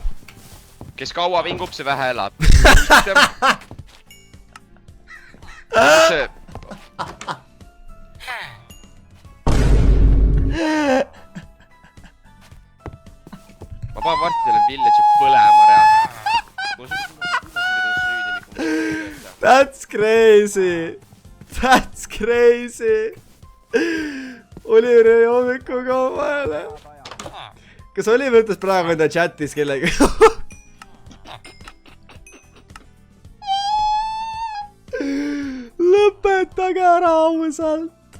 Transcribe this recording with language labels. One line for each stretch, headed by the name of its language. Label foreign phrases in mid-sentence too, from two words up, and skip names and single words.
Estonian: Kes kaua vingub, see vähe elab. Ma panen varsti selle village'i põlema reaalselt.
English: That's crazy. That's crazy.
Estonian: Oliver jäi hommikuga vahele. Kas Oliver ütles praegu enda chatis kellegi? Lõpetage ära ausalt.